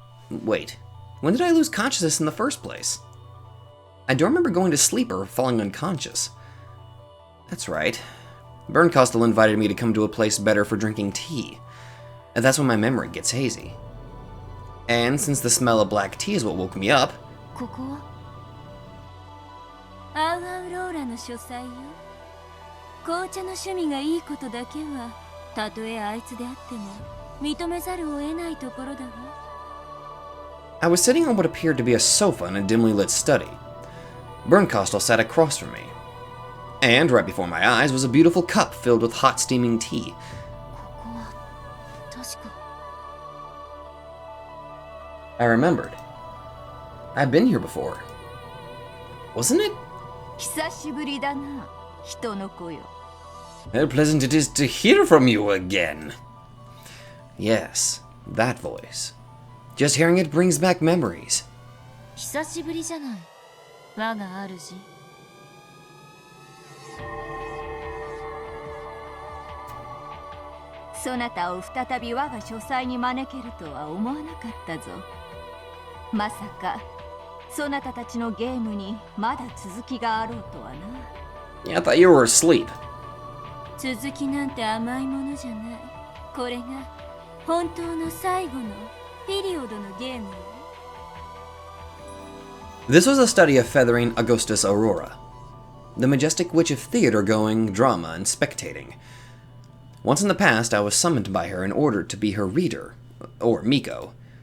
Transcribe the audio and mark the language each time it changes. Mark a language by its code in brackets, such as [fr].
[en] Wait, when did I lose consciousness in the first place? I don't remember going to sleep or falling unconscious. That's right. Bernkastel invited me to come to a place better for drinking tea. And that's when my memory gets hazy. And since the smell of black tea is what woke me up, [ja] ここはアウアウローラの書斎よ。紅茶の趣味がいいことだけはたとえあいつであっても認めざるを得ないところだわ。 [en] I was sitting on what appeared to be a sofa in a dimly lit study. Bernkastel sat across from me. And right before my eyes was a beautiful cup filled with hot steaming tea. [ja] ここは確か [en] I remembered. I've been here before. Wasn't it? [ja] 久しぶりだな、人の子よ。 [en] How pleasant it is to hear from you again. Yes, that voice. Just hearing it brings back memories. [ja] 久しぶりじゃない、我が主。そなたを再び我が書斎に招けるとは思わなかったぞ。まさかそなたたちのゲームにまだ続きがあろうとはな。 [en] Yeah, I thought you were asleep. [ja] 続きなんて甘いものじゃない。これが本当の最後のピリオドのゲームよ。 [en] This was a study of Featherine Augustus Aurora, the majestic witch of theater-going, drama, and spectating. Once in the past, I was summoned by her in order to be her reader, or Miko.